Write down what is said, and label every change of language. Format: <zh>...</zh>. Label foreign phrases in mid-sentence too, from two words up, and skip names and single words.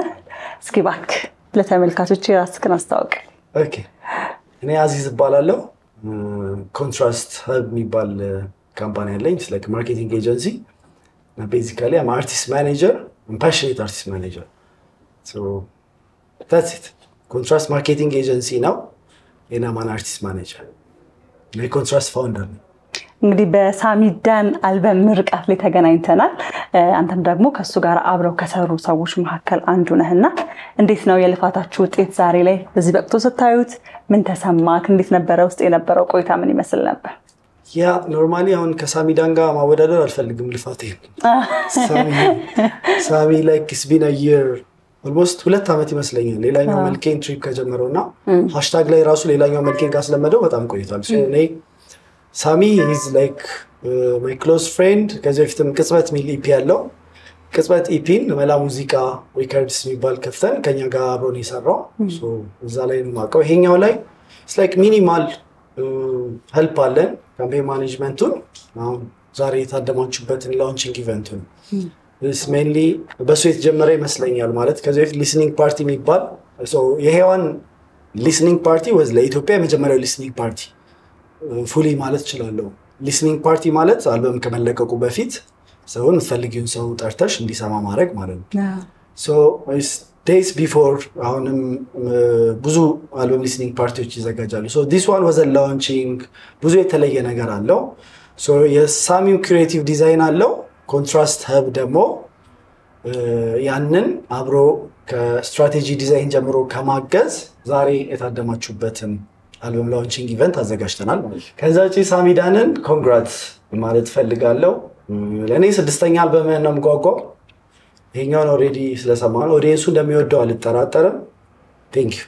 <am>እስኪ እባክህ ለተመልካቾች ራስህን አስተዋውቅ። ኦኬ፣ እኔ አዚዝ እባላለሁ። ኮንትራስት ሀብ የሚባል ካምፓኒ አለኝ።</am> <en>it's like marketing agency</en> <am>እና</am> <en>basically I'm artist manager, passionate artist manager። so that's it።</en> <am>ኮንትራስት</am> <en>marketing agency</en> <am>ነው እና ማን</am> <en>artist manager</en> <am>እና ኮንትራስት ፋውንደር ነው። እንግዲህ በሳሚዳን አልበም ምርቃት ላይ ተገናኝተናል። አንተም ደግሞ ከሱ ጋር አብረው ከሰሩ ሰዎች መካከል አንዱ ነህና እንዴት ነው የልፋታችሁ ውጤት ዛሬ ላይ በዚህ ወቅቱ ስታዩት ምን ተሰማክ? እንዴት ነበር ውስጥ የነበረው ቆይታ ምን ይመስል ነበር? ያ ኖርማሊ አሁን ከሳሚዳን ጋር ማወዳደር አልፈልግም ልፋቴን። ሳሚ</am> <en>like it's been a year almost</en> <am>2 ዓመት ይመስለኛል ሌላኛው መልኬን ትሪፕ ከጀመረውና ሃሽታግ ላይ ራሱ ሌላኛው መልኬን ካስለመደው በጣም ቆይቷል። ሶ እኔ ሳሚ</am> <en>is like my close friend።</en> <am>ከዚህ በፊትም ቅጽበት ሚል ኢፒ ያለው ቅጽበት ኢፒን መላ ሙዚቃ ሪከርድስ የሚባል ከፍተን ከኛ ጋር አብሮ ነው የሰራው። ሶ እዛ ላይ ነው የማውቀው። ይሄኛው ላይ</am> <en>it's like minimal help</en> <am>አለን ካምፔን ማኔጅመንቱን አሁን ዛሬ የታደማችሁበትን ላውንቺንግ ኢቨንቱን</am> <en>this mainly</en> <am>በሱ የተጀመረ ይመስለኛል። ማለት ከዚህ በፊት</am> <en>listening party</en> <am>የሚባል so የሄዋን</am> <en>listening party was</en> <am>ለኢትዮጵያ የመጀመሪያው</am> <en>listening party</en> <am>ፉሊ ማለት ይችላል።</am> <en>listening party</en> <am>ማለት አልበም ከመለቀቁ በፊት ሰውን ፈልጊውን ሰው ጠርተሽ እንዲሰማ ማድረግ ማለት ነው።</am> <en>so days before</en> <am>አሁንም ብዙ</am> <en>album listening parties</en> <am>ይዘጋጃሉ።</am> <en>so this one was a launching</en> <am>ብዙ የተለየ ነገር አለው። so የሳሚው</am> <en>creative design</en> <am>አለው። ኮንትራስት ሀብ ደግሞ ያንን አብሮ ከስትራቴጂ ዲዛይን ጀምሮ ከማገዝ ዛሬ የታደማችሁበትን አልበም</am> <en>launching event</en> <am>አዘጋጅተናል። ከዛ ውጪ ሳሚዳንን ኮንግራትስ ማለት ፈልጋለሁ። ለኔ 6ኛ አልበም ነው የምጓጓው። ይሄኛውን ኦሬዲ ስለሰማነው ኦዲየንሱ እንደሚወደው አልጠራጠርም።</am> <en>thank you።</en>